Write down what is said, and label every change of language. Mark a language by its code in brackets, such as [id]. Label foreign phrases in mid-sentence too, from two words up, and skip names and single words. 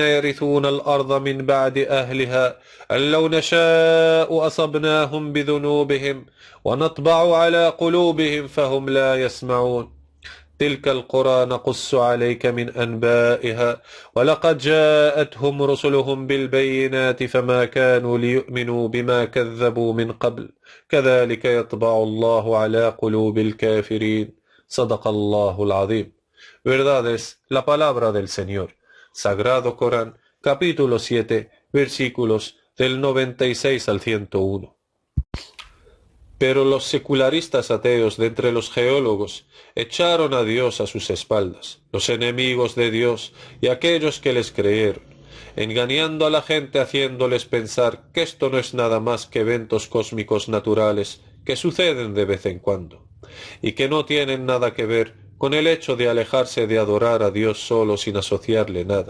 [ar] يرثون الأرض من بعد أهلها أن لو نشاء أصبناهم بذنوبهم ونطبع على قلوبهم فهم لا يسمعون تلك القرى نقص عليك من أنبائها ولقد جاءتهم رسلهم بالبينات فما كانوا ليؤمنوا بما كذبوا من قبل كذلك يطبع الله على قلوب الكافرين صدق الله العظيم. [es] Verdad es la palabra del Señor. Sagrado Corán, capítulo 7, versículos del 96 al 101. Pero los secularistas ateos de entre los geólogos echaron a Dios a sus espaldas, los enemigos de Dios y aquellos que les creyeron, engañando a la gente haciéndoles pensar que esto no es nada más que eventos cósmicos naturales que suceden de vez en cuando, y que no tienen nada que ver con el hecho de alejarse de adorar a Dios solo sin asociarle nada.